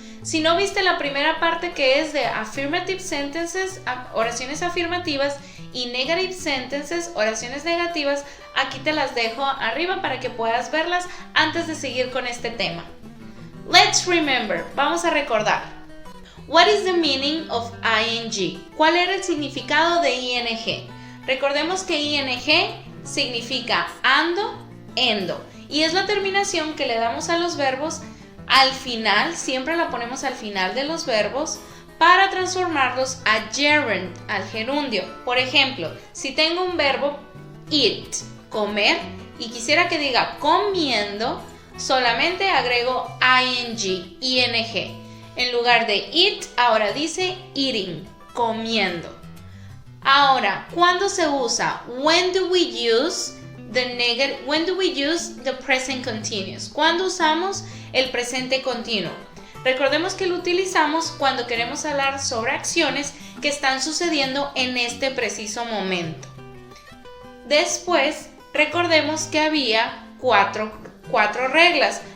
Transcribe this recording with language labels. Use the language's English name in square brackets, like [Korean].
[Spanish] Si no viste la primera parte, que es de [English] Affirmative Sentences, [Spanish] oraciones afirmativas, y [English] Negative Sentences, [Spanish] oraciones negativas, aquí te las dejo arriba para que puedas verlas antes de seguir con este tema. [English] Let's remember, [Spanish] vamos a recordar. [English] What is the meaning of ing? [Spanish] ¿Cuál era el significado de ing? Recordemos que ing significa ando, endo, y es la terminación que le damos a los verbos al final, siempre la ponemos al final de los verbos para transformarlos a gerund, al gerundio. Por ejemplo, si tengo un verbo eat, comer, y quisiera que diga comiendo, solamente agrego ing, ing. En lugar de eat, ahora dice eating, comiendo. Ahora, ¿cuándo se usa? [English] When do we use the present continuous? [Spanish] ¿Cuándo usamos el presente continuo? Recordemos que lo utilizamos cuando queremos hablar sobre acciones que están sucediendo en este preciso momento. Después, recordemos que había cuatro reglas.